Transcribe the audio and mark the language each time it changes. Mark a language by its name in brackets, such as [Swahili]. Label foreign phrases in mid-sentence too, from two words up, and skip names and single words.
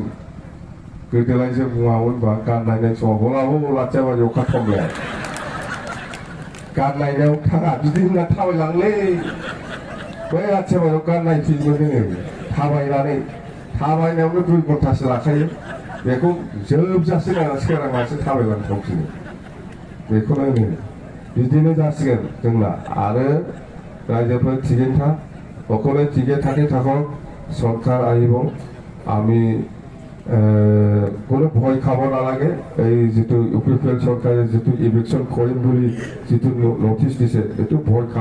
[Bodo] गोदोलाय जों बुङामोन बा गान नायनाय समाव हलाबो लाथियाबारियाव खाथमलाया, गान नायनायाव थाङा बिदि होनना थाबायलांलै। बै आथियाबारियाव गान नायफैयोमोन जोङो। थाबायनायावनो 2 घन्टासो लाखायो बेखौ जोबजासे नायनासो सोरांनासो थाबायलांनो थांफिनो बेखौनो होनो बिदिनो जासिगोन जोंना आरो [Assamese] রাজ্যপাল ঠিকই থাক সকলে ঠিকই থাকে থাকক সরকার আহিব আমি কোনো ভয় খাব নালাগে এই যেটো ইউপিপিএল সরকারে যেটো ইলেকশন কৰিম বুলি যেটো নোটিশ দিছে এটো ভয় খাব